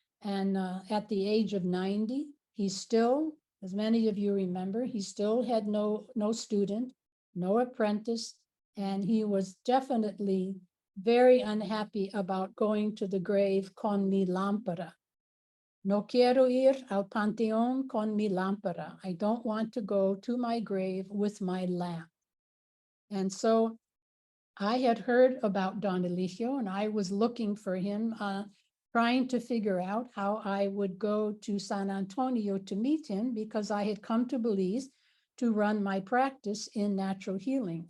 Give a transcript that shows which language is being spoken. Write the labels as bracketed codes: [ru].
[en] And at the age of 90, he still, as many of you remember, he still had no student, no apprentice, and he was definitely very unhappy about going to the grave [es] con mi lámpara. No quiero ir al panteón con mi lámpara. [en] I don't want to go to my grave with my lamp. And so I had heard about Don Elijio, and I was looking for him, trying to figure out how I would go to San Antonio to meet him, because I had come to Belize to run my practice in natural healing.